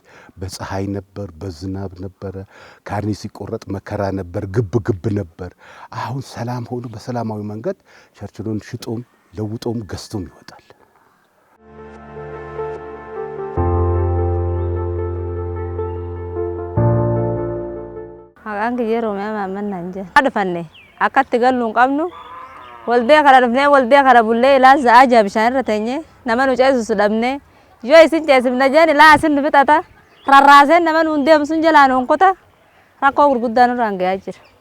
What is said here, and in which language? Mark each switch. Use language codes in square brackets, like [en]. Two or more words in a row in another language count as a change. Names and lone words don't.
[am] በፀሐይ ነበር፣ በዝናብ ነበረ፣ ካርኒ ሲቆረጥ መከራ ነበር፣ ግብ ነበር። አሁን ሰላም ሆኖ በሰላማዊ መንገድ ቸርችሎን ሽጦም ለውጦም ገዝቶም ይወጣል። [om] Hagaan yeroo maaman nanje. Adfanne akkatti galluun qabnu waldee kara dhufnee waldee kara bullee ilaa za'a ajaa bishaan irra teenye nama nu ceesisu dhabnee yoo isin ceesifna jeen ilaa isin nu fixata rarraaseen nama nuun deemsun jalaan onkota rakkoo gurguddaan irraan gahaa jira.